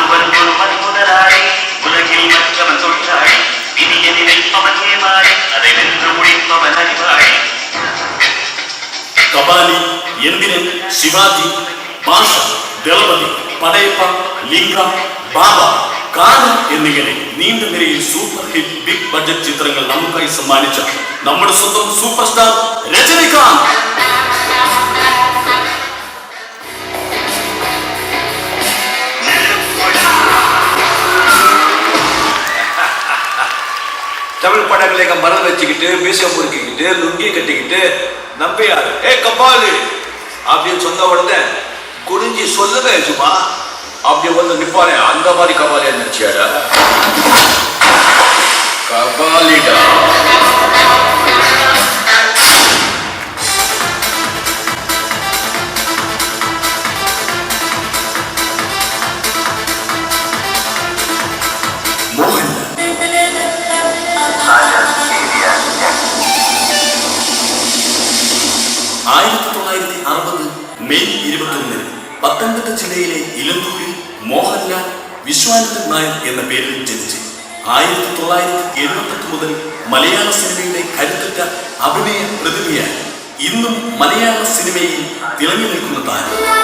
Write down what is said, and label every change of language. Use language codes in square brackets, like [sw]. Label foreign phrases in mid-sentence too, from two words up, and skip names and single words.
[ml] കബാലി, എന്തിരൻ, ശിവാജി, ഭാഷ, ദളപതി, പടയപ്പ, ലിംഗ, ബാബ, കാന എന്നിങ്ങനെ നീണ്ട നിരയിൽ സൂപ്പർ ഹിറ്റ് ബിഗ് ബഡ്ജറ്റ് ചിത്രങ്ങൾ നമുക്കായി സമ്മാനിച്ച നമ്മുടെ സ്വന്തം സൂപ്പർ സ്റ്റാർ രജനികാന്ത്. [ta] தமிழ் படங்களை மரம் வச்சுக்கிட்டு மீசம் முறுக்கிக்கிட்டு லுங்கி கட்டிக்கிட்டு நம்பியார் கபாலி அப்படின்னு சொன்ன உடனே குனிஞ்சி சொல்லவே சும்மா அப்படி வந்து நிப்பானே அந்த மாதிரி கபாலியா நினைச்சியாடா? கபாலிடா. [ml] മോഹൻലാൽ. 1960 മെയ് 21 പത്തനംതിട്ട ജില്ലയിലെ ഇലന്തൂരിൽ മോഹൻലാൽ വിശ്വാനന്ദൻ നായർ എന്ന പേരിൽ ജനിച്ച് 1978 മുതൽ മലയാള സിനിമയുടെ കരുത്തുറ്റ അഭിനയ പ്രതിഭയായി ഇന്നും മലയാള സിനിമയിൽ തിളങ്ങി നിൽക്കുന്ന താരം.